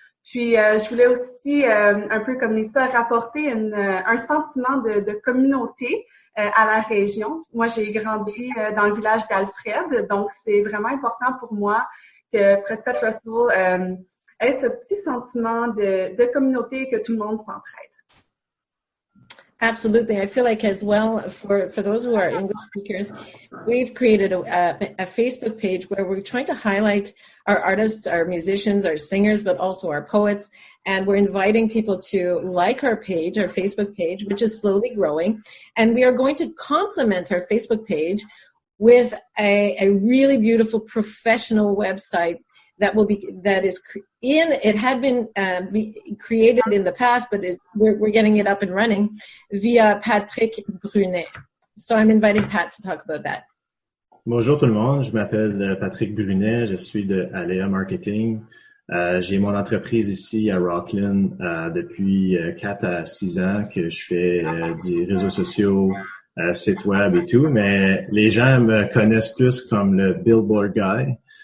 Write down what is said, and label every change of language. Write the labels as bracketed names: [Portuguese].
[French] Puis, je voulais aussi, un peu comme Lisa, rapporter un sentiment de communauté à la région. Moi, j'ai grandi dans le village d'Alfred, donc c'est vraiment important pour moi que Prescott Russell ait ce petit sentiment de communauté, que tout le monde s'entraide. [English] Absolutely. I feel like as well, for those who are English speakers, we've created a Facebook page where we're trying to highlight our artists, our musicians, our singers, but also our poets. And we're inviting people to like our page, our Facebook page, which is slowly growing. And we are going to complement our Facebook page with a really beautiful professional website it had been created in the past, but we're getting it up and running via Patrick Brunet. So I'm inviting Pat to talk about that. [French] Bonjour tout le monde, je m'appelle Patrick Brunet, je suis de Alea Marketing. J'ai mon entreprise ici à Rockland depuis 4 à 6 ans que je fais des réseaux sociaux, site web et tout, mais les gens me connaissent plus comme le Billboard Guy.